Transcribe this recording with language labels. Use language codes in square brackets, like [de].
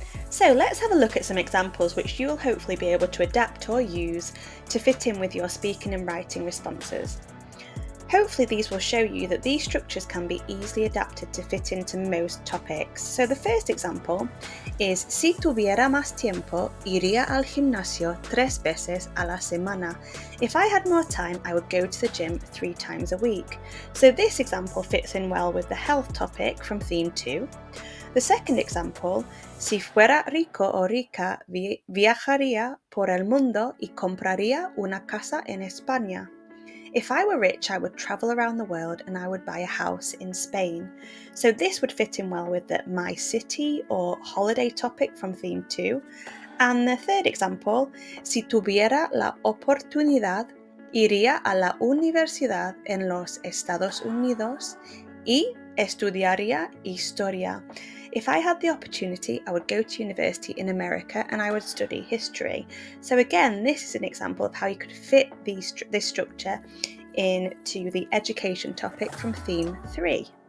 [en] So let's have a look at some examples which you'll hopefully be able to adapt or use to fit in with your speaking and writing responses. Hopefully these will show you that these structures can be easily adapted to fit into most topics. So the first example is [es] si tuviera más tiempo, iría al gimnasio 3 veces a la semana. [en] If I had more time, I would go to the gym 3 times a week. So this example fits in well with the health topic from theme 2. The second example, [es] si fuera rico o rica, viajaría por el mundo y compraría una casa en España. [en] If I were rich, I would travel around the world and I would buy a house in Spain. So this would fit in well with the my city or holiday topic from theme 2. And the third example, [es] si tuviera la oportunidad, iría a la universidad en los Estados Unidos y estudiaría historia. [en] If I had the opportunity, I would go to university in America and I would study history. So again, this is an example of how you could fit this structure into the education topic from theme 3.